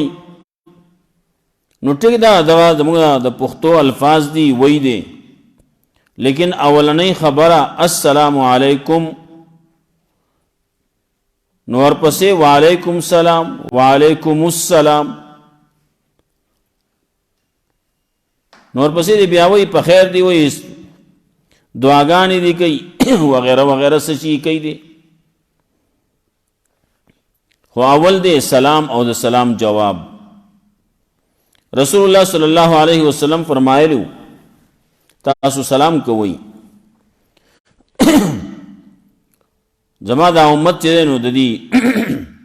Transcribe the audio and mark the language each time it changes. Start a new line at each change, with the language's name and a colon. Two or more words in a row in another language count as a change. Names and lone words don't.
Pashto: نو ټیک دا زموږ د پښتو الفاظ دی وی دی لیکن اولنۍ خبره
Arabic: السلام علیکم
Pashto: نو ورپسې
Arabic: وعلیکم السلام وعلیکم السلام
Pashto: نور پسې دی بیاوی په خیر دی وی دعاګانې دی کوي وغیرہ وغیرہ سچی کوي دی. خو اول دی سلام او د سلام جواب. رسول الله
Arabic: صلی الله علیه وسلم
Pashto: فرمایلو تاسو سلام کوئ زما دا امت چې نو د دې